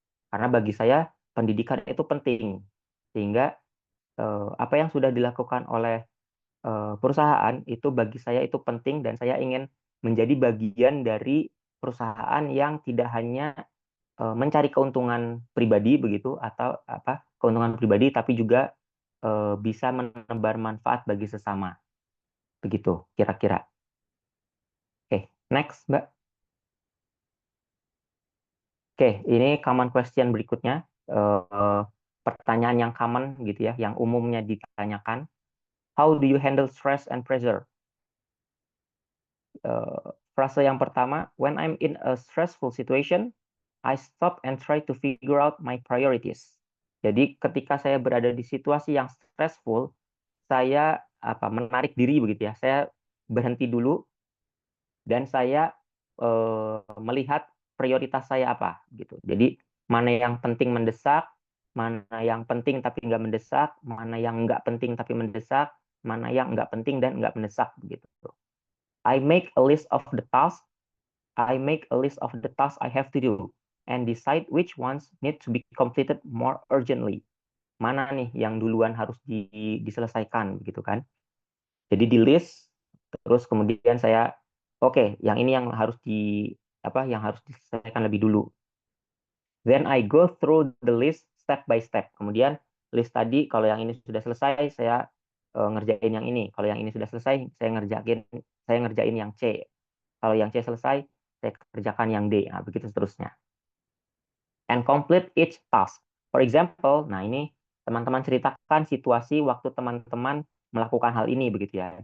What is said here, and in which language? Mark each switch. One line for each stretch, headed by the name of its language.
Indonesian: Karena bagi saya pendidikan itu penting, sehingga apa yang sudah dilakukan oleh perusahaan itu bagi saya itu penting dan saya ingin menjadi bagian dari perusahaan yang tidak hanya mencari keuntungan pribadi begitu atau apa keuntungan pribadi tapi juga bisa menebar manfaat bagi sesama. Begitu kira-kira. Oke, next, Mbak. Oke, ini common question berikutnya. Pertanyaan yang common gitu ya, yang umumnya ditanyakan.
English: How do you handle stress and pressure?
Indonesian: Frase yang pertama,
English: when I'm in a stressful situation, I stop and try to figure out my priorities.
Indonesian: Jadi ketika saya berada di situasi yang stressful, saya menarik diri begitu ya. Saya berhenti dulu dan saya melihat prioritas saya apa gitu. Jadi mana yang penting mendesak, mana yang penting tapi nggak mendesak, mana yang nggak penting tapi mendesak, mana yang nggak penting dan nggak mendesak begitu.
English: I make a list of the tasks. I make a list of the tasks I have to do and decide which ones need to be completed more urgently.
Indonesian: Mana nih yang duluan harus diselesaikan gitu kan. Jadi di list terus kemudian saya oke, yang ini yang harus yang harus diselesaikan lebih dulu.
English: Then I go through the list step by step.
Indonesian: Kemudian list tadi kalau yang ini sudah selesai saya ngerjain yang ini. Kalau yang ini sudah selesai saya ngerjain yang C. Kalau yang C selesai saya kerjakan yang D. Nah, begitu seterusnya.
English: And complete each task. For example,
Indonesian: nah ini teman-teman ceritakan situasi waktu teman-teman melakukan hal ini begitu ya.